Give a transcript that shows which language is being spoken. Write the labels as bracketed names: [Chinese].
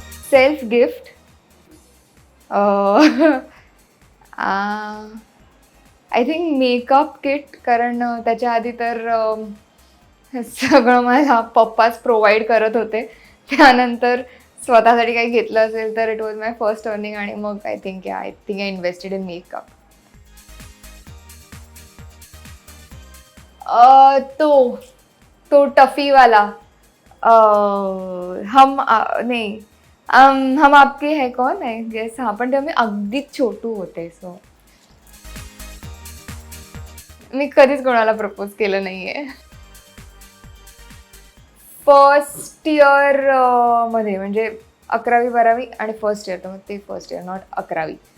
[English] Self gift. I think makeup kit, [Marathi] कारण त्याच्या आधी तर सगळं मला पप्पाच प्रोव्हाइड करत होते. त्यानंतर स्वतःसाठी काही घेतलं असेल तर [English] it was my first earning, [Marathi] आणि मग [English] I think I invested in makeup. [Marathi] तो तो टफीवाला, नाही, हम आपके है कौन है, गेस. हा, पण तेव्हा मी अगदीच छोटू होते. सो मी कधीच कोणाला प्रपोज केलं नाहीये. फर्स्ट इयर मध्ये, म्हणजे 11वी-12वी आणि फर्स्ट इयर, तर मग ते फर्स्ट इयर, नॉट 11वी.